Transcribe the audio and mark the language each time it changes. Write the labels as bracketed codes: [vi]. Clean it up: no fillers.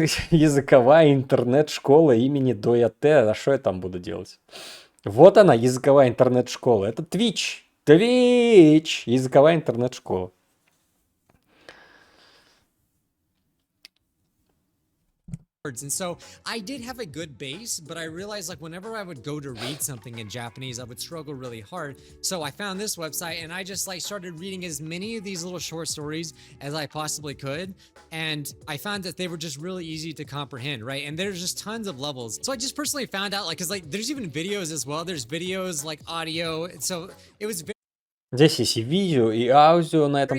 [ru] Языковая интернет-школа имени DOOYATTE. А что я там буду делать? Вот она, языковая интернет-школа. Это Twitch. Twitch. Языковая интернет-школа. [en] And so I did have a good base, but I realized like whenever I would go to read something in Japanese, I would struggle really hard. So I found this website and I just like started reading as many of these little short stories as I possibly could. And I found that they were just really easy to comprehend, right? And there's just tons of levels. So I just personally found out like, cause like there's even videos as well. There's videos like audio. So it was [ru] Здесь есть и видео, и аудио на этом